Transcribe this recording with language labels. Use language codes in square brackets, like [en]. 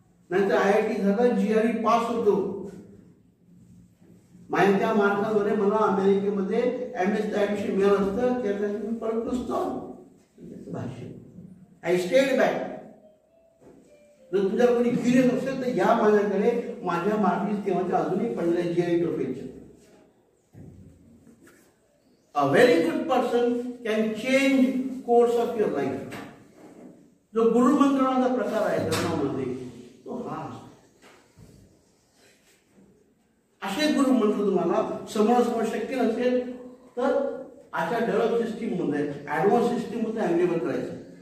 [mr] नाहीतर IIT झाला, GRE pass होतो, माझ्या त्या मार्काद्वारे मला अमेरिकेमध्ये MS ऍडमिशन मिळालं असतं, त्यासाठी मी परत नसतो. भाषण [en] I stayed back. [mr] जर तुझ्या कोणी क्युरियस असेल तर या माझ्याकडे, माझ्या मार्क्स तेव्हाच्या अजूनही पडलेल्या GRE ट्रॉफीच्या. [en] A very good person can change course of your life. [mr] जो गुरुमंत्राचा प्रकार आहे धर्मामध्ये तो हा. असे गुरुमंत्र तुम्हाला समोरासमोर शक्य नसेल तर अशा डेव्हलप सिस्टीम मध्ये, ऍडव्हान्स सिस्टीम मध्ये अवेलेबल करायचं.